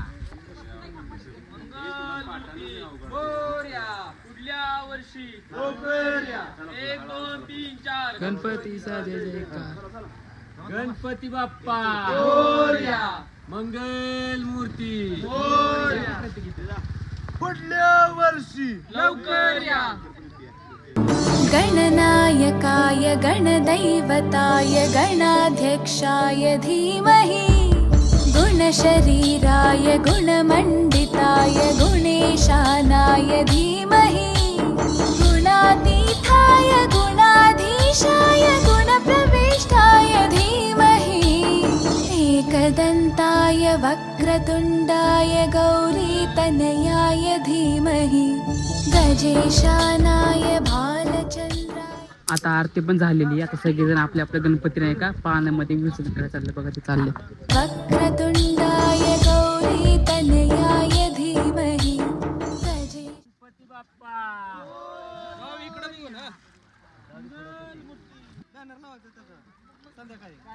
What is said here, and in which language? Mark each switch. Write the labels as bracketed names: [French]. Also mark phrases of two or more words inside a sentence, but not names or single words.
[Marathi] मोरया पुढल्या वर्षी 1 2 3 4 गणपतीचा जय जयकार. गणपती बाप्पा मोरया. मंगल मूर्ती मोरया. पुढल्या वर्षी लवकर या. [Sanskrit] गणनायकाय गणदैवताय गणाध्यक्षाय धीमहि गुणशरीराय गुणमण्डिताय गुणेशानाय धीमहि गुणातीताय गुणाधीशाय गुणप्रविष्टाय धीमहि एकदन्ताय वक्रतुण्डाय गौरीतनयाय धीमहि गजेशानाय भालचन्द्राय. [Marathi] आता आरती पण झालेली. आता सगळेजण आपल्या आपल्या गणपती नाही का पाण्यामध्ये विसर्जन करायला चालले बघा. ते चालले. [Sanskrit] वक्रतुण्डाय गौरीतनयाय धीमहि [Marathi] गणपती बाप्पा इकडे निघू ना. बॅनर लावायचं त्याचं संध्याकाळी.